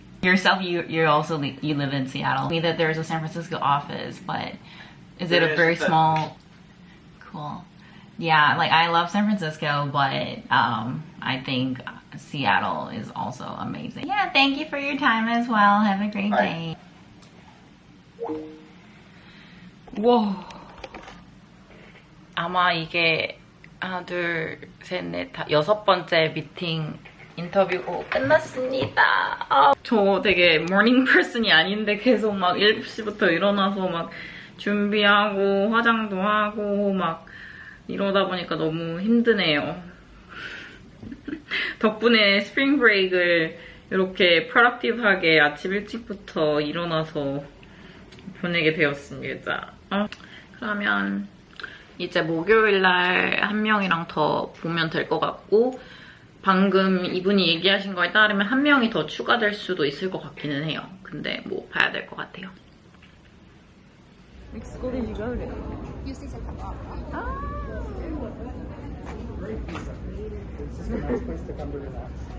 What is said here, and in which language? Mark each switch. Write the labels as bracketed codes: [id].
[en] Yourself, you also you live in Seattle. Me that there's a San Francisco office, but is it a very small? Cool. Yeah, like I love San Francisco, but I think Seattle is also amazing. Yeah, thank you for your time as well. Have a great day. [ko] 와, 아마 이게 하나, 둘, 셋, 넷, 다 여섯 번째 미팅 인터뷰고 끝났습니다. 저 되게 모닝 퍼슨이 아닌데 계속 막 7시부터 일어나서 막 준비하고 화장도 하고 막 이러다 보니까 너무 힘드네요. 덕분에 스프링 브레이크를 이렇게 프로덕티브하게 아침 일찍부터 일어나서 보내게 되었습니다. 그러면 이제 목요일날 한 명이랑 더 보면 될 것 같고 방금 이분이 얘기하신 거에 따르면 한 명이 더 추가될 수도 있을 것 같기는 해요. 근데 뭐 봐야 될 것 같아요. [en] Which school did you go to? UC Santa Barbara. It's just a nice place to come to relax.